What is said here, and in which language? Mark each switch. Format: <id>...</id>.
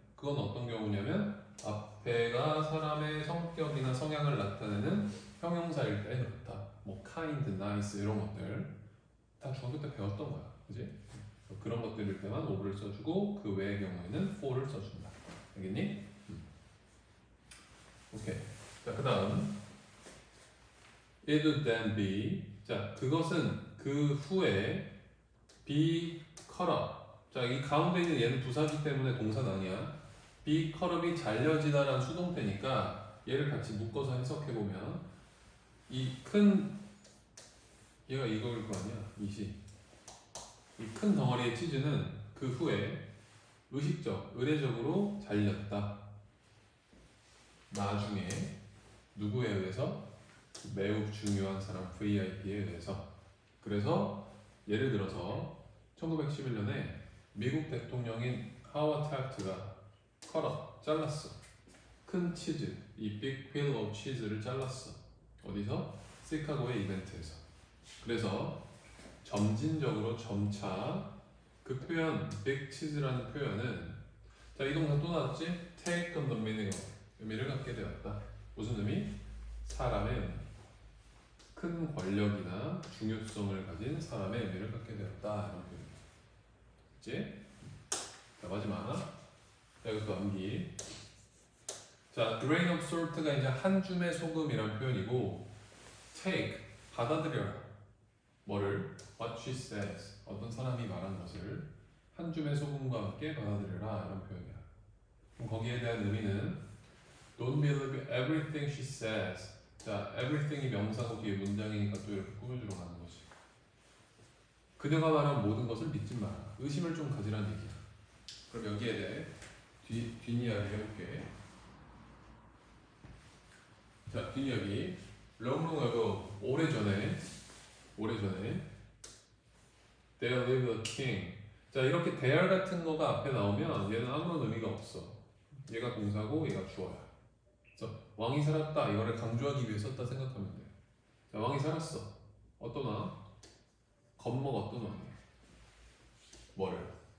<ko>그건 어떤 경우냐면 앞에가 사람의 성격이나 성향을 나타내는 형용사일 때 그렇다. 뭐 kind, nice 이런 것들 다 중학교 때 배웠던 거야, 그지? 그런 것들일 때만 of를 써주고 그 외의 경우에는 for를 써준다. 알겠니? 오케이.</ko> <en>자, 그다음 it then be.</en> <ko>자, 그것은 그 후에</ko> <en>be cut up.</en> <ko>자, 이 가운데 있는 얘는 부사기 때문에 동사는 아니야.</ko> <en>be cut up</en> <ko>이 잘려지다라는 수동태니까 얘를 같이 묶어서 해석해 보면 얘가 이거일 거 아니야. 이 큰 덩어리의 치즈는 그 후에 의례적으로 잘렸다. 나중에 누구에 의해서? 매우 중요한 사람 VIP에 의해서. 그래서 예를 들어서 1911년에 미국 대통령인 하워드 타프트가 잘랐어. 큰 치즈, 이</ko> <en>big pile of cheese</en> <ko>를 잘랐어. 어디서? 시카고의 이벤트에서. 그래서 점진적으로 점차 그 표현, big cheese라는 표현은 자, 이 동사 또 나왔지?</ko> <en>take on the meaning of</en> <ko>의미를 갖게 되었다. 무슨 의미? 사람의 의미. 큰 권력이나 중요성을 가진 사람의 의미를 갖게 되었다. 이런 표현. 그치? 자, 마지막. 자, 이것도 암기. 자,</ko> <en>grain of salt</en> <ko>가 이제 한 줌의 소금이란 표현이고, take, 받아들여라. 뭐를?</ko> <en>What she says.</en> <ko>어떤 사람이 말한 것을 한 줌의 소금과 함께 받아들여라. 이런 표현이야. 그럼 거기에 대한 의미는</ko> <en>Don't believe everything she says.</en> <ko>자, everything이 명사고 뒤에 문장이니까 또 이렇게 꾸며주러 가는 거지. 그녀가 말한 모든 것을 믿지 마라. 의심을 좀 가지라는 얘기야. 그럼 여기에 대해 뒷이야기 해볼게. 자, 뒷이야기.</ko> <en>Long ago,</en> <ko>오래전에</ko> <en>There lived a king.</en> <ko>자, 이렇게 there 같은 거가 앞에 나오면 얘는 아무런 의미가 없어. 얘가 동사고 얘가 주어야. 그래서 왕이 살았다 이거를 강조하기 위해 썼다 생각하면 돼. 자, 왕이 살았어. 어떤 왕? 겁먹었던 왕이야. 뭐를?</ko>